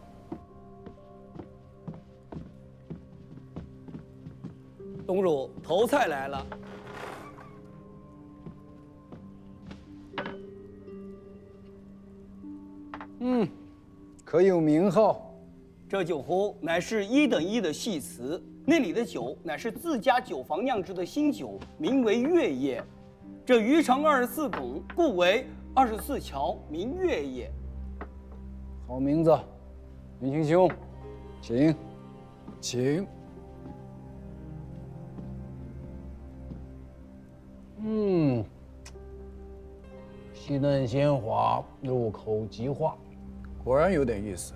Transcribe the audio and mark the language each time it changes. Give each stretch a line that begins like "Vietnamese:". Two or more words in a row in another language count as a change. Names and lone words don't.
Chinese: 东主，头菜來了。可有名號？這酒壺乃是1等1的細瓷，內裡的酒乃是自家酒坊釀製的新酒，名為月夜。這魚長24拱，故為24橋明月夜。好名字，雲清兄，請，請。細嫩鮮滑，入口即化，果然有點意思。